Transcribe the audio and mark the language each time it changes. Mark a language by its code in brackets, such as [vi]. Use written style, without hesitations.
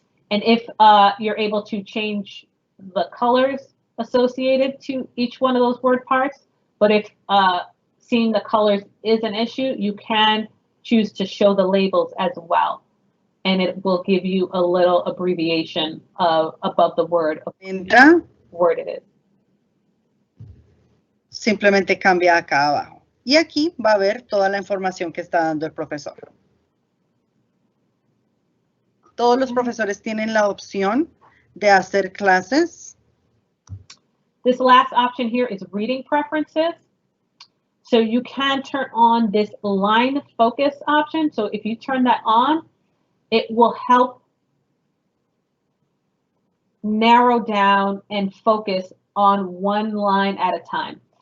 [en] And if you're able to change the colors associated to each one of those word parts, but if seeing the colors is an issue, you can choose to show the labels as well. And it will give you a little abbreviation above the word of [es] Entra, [en] word it is. [es] simplemente cambia acá abajo. Y aquí va a ver toda la información que está dando el profesor. Todos los profesores tienen la opción de hacer clases. [en] This last option here is reading preferences. So you can turn on this line focus option. So if you turn that on, it will help narrow down and focus on one line at a time.